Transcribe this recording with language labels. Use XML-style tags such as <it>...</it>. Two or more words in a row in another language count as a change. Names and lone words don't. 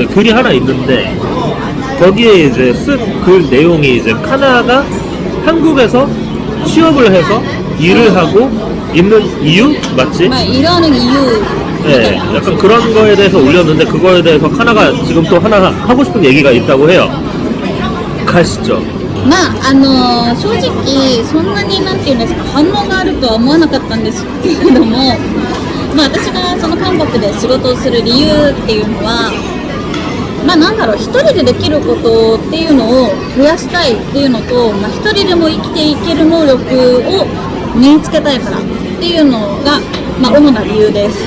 <ko>글이 하나 있는데 거기에 이제 쓴 글 내용이 이제 카나가 한국에서 취업을 해서 일을 하고 있는 이유? 맞지? 일하는 이유. 네, 약간 그런 거에 대해서 올렸는데 그거에 대해서 카나가 지금 또 하나 하고 싶은 얘기가 있다고 해요. 가시죠.</ko> <ja>正直そんなになんていうんですか、反応があるとは思わなかったんですけれども、私がその韓国で仕事をする理由っていうのは、一人でできることっていうのを増やしたいっていうのと、一人でも生きていける能力を身につけたいからっていうのが、主な理由です。</ja>